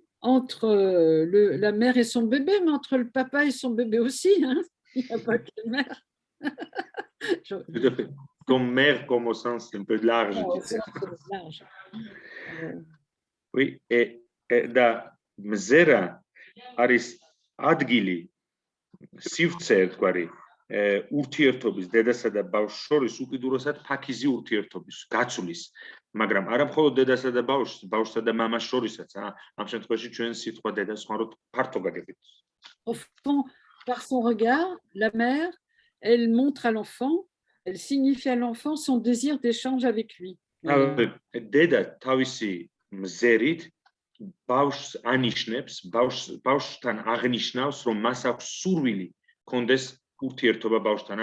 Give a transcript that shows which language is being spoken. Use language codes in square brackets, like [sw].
[fr] Entre la mère et son bébé, mais entre le papa et son bébé aussi. Hein. Il n'y a pas que la mère. Tout à fait. Comme mère, comme au sens un peu large. Au sens large. [ka] Oui, და მზერა არის ადგილი სივრცე ერთგვარი ურთიერთობის დედასა და ბავშვს შორის უკიდურესად ფაქიზი ურთიერთობის გაცვლის, მაგრამ არა მხოლოდ დედასა და ბავშვსა და მამას შორისაც, ამ შემთხვევაში ჩვენ სიტყვა დედა სხვავრად ფართო გაგებით. [fr] Au fond, par son regard, la mère, elle montre à l'enfant, elle signifie à l'enfant son désir d'échange avec lui. [ka] დედა თავისი მზერით ბავშვს ანიშნებს, ბავშვთან აღნიშნავს, რომ მას აქვს სურვილი კონდეს ურთიერთობა ბავშვთან.